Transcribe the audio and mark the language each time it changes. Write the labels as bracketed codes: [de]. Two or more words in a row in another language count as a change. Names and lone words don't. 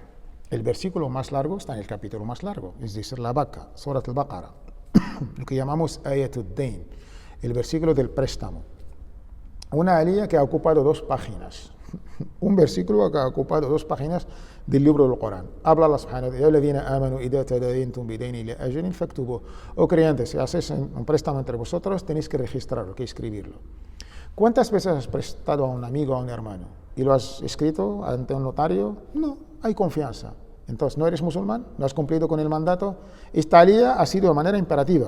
[es] El versículo más largo está en el capítulo más largo, es decir, la Baqara, [ar] سورة البقرة, [es] lo que llamamos [ar] آية الدين, [es] el versículo del préstamo. Una aliyah que ha ocupado 2 páginas, un versículo que ha ocupado 2 páginas del libro del Corán. [ar] Habla الله سبحانه وتعالى, [es] oh creyentes, si hacéis un préstamo entre vosotros, tenéis que registrarlo, que escribirlo. ¿Cuántas veces has prestado a un amigo, a un hermano, y lo has escrito ante un notario? No, hay confianza. Entonces, ¿no eres musulmán? ¿No has cumplido con el mandato? Esta aliyah ha sido de manera imperativa.